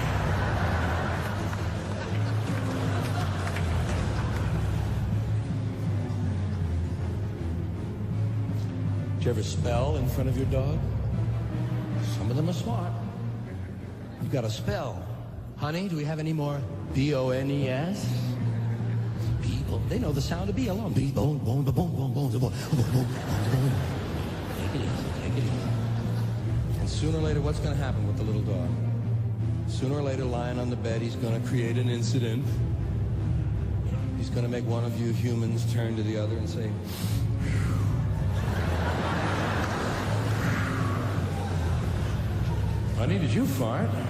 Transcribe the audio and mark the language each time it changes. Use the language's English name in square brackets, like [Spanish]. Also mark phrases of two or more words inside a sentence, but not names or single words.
[English] Did you ever spell in front of your dog? Some of them are smart. You've got to spell. Honey, do we have any more B-O-N-E-S? B-O. They know the sound of B alone. B-bone, bone, bone, bone, bone, bone, bone, bone. Take it easy, take it easy. And sooner or later, what's going to happen with the little dog? Sooner or later, lying on the bed, he's going to create an incident. He's going to make one of you humans turn to the other and say, honey, did you fart?